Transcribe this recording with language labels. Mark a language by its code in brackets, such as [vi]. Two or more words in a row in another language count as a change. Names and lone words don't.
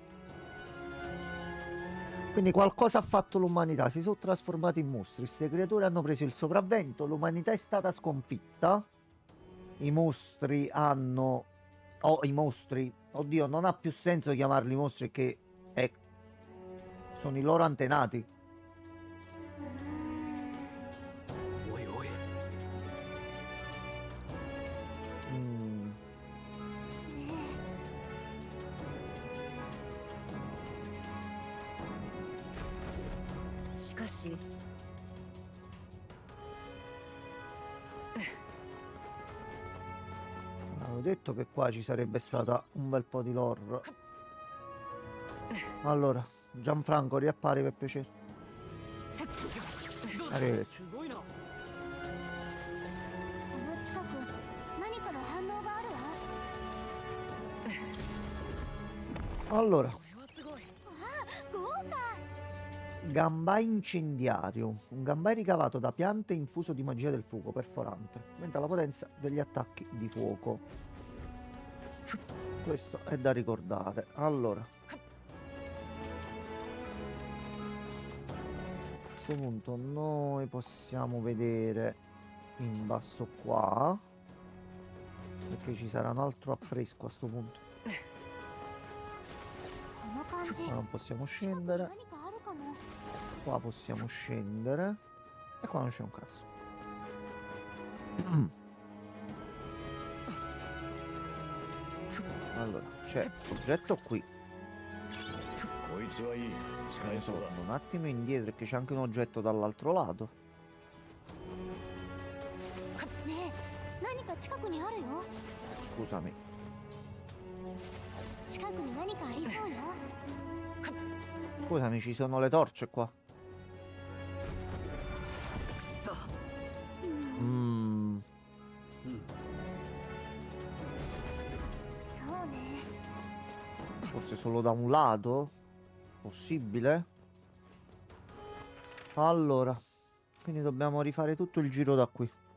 [it] Quindi qualcosa ha fatto l'umanità, si sono trasformati in mostri, queste creature hanno preso il sopravvento, l'umanità è stata sconfitta, i mostri hanno... Oh, i mostri, oddio, non ha più senso chiamarli mostri che sono i loro antenati. [ja] おいおい Mm. .しかし [it] Avevo detto che qua ci sarebbe stata un bel po' di lore. Allora, Gianfranco, riappari per piacere. Arrivederci. [ja] すごいなこの近く何かの反応があるわ。 [it] Allora, [ja] これはすごい豪華。 [it] Gambai incendiario. Un gambai ricavato da piante infuso di magia del fuoco perforante. Aumenta la potenza degli attacchi di fuoco. Questo è da ricordare. Allora. A questo punto noi possiamo vedere in basso qua. Perché ci sarà un altro affresco a sto punto. [ja] この感じ。 [it] Qua non possiamo [ja] 近くに [it] scendere. [ja] 何かあるかも。 [it] Qua possiamo scendere. E qua non c'è un cazzo. Allora, c'è oggetto qui. [ja] こいつはいい。使えそうだ。 [it] Torno un attimo indietro perché c'è anche un oggetto dall'altro lato. [ja] ねえ、何か近くにあるよ。 [it] Scusami. [ja] 近くに何かありそうよ。 [it] Scusami, ci sono le torce qua. [ja] くそ Mm, そうね。 [it] forse solo da un lato? Possibile? Allora, quindi dobbiamo rifare tutto il giro da qui.